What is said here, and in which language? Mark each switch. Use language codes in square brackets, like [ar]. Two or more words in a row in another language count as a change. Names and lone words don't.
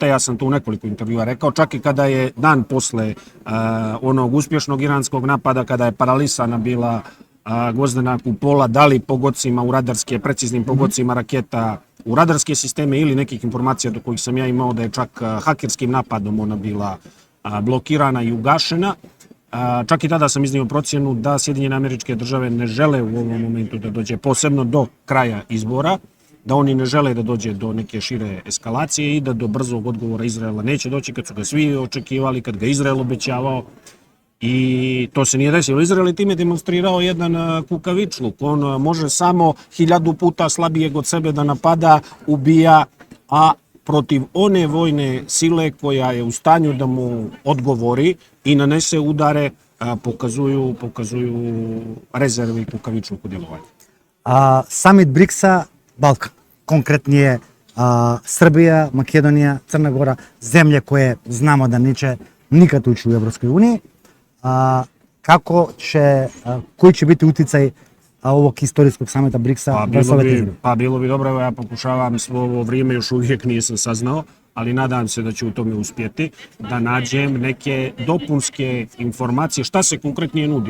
[sr] Ја сам то у неколико интервјуа рекао, чак и када е дан после оnog успјешnog иранскog напада, када е паралисана била Гвоздена купола, дали погодцима у радарске, прецизnim погодцима ракета у радарске системе или неких информација до коих сам ја имао да е чак хакерским нападом она била блокирана и угашена. Čak i tada sam iznio procjenu da Sjedinjene Američke Države ne žele u ovom momentu da dođe posebno do kraja izbora, da oni ne žele da dođe do neke šire eskalacije i da do brzog odgovora Izraela neće doći kad su ga svi očekivali, kad ga Izrael obećavao. I to se nije desilo. Izrael je time demonstrirao jedan kukavičluk. On može samo 1000 puta slabijeg od sebe da napada, ubija, a protiv one vojne sile koja je u stanju da mu odgovori i nanese udare, pokazuju rezerve i kukavičluku djelovanja. Самит БРИКСа, Балкан, конкретнije Srbija, Makedonija, Crna Gora, zemlje koje znamo da neće nikad ući u Evropskoj uniji. Koji će biti uticaj ovog istorijskog samita БРИКСа? Bilo bi dobro, ja pokušavam svo ovo vrijeme, još uvijek nisam saznao, ali nadam se da ću u tome uspjeti, da nađem neke dopunske informacije, šta se konkretnije nudi.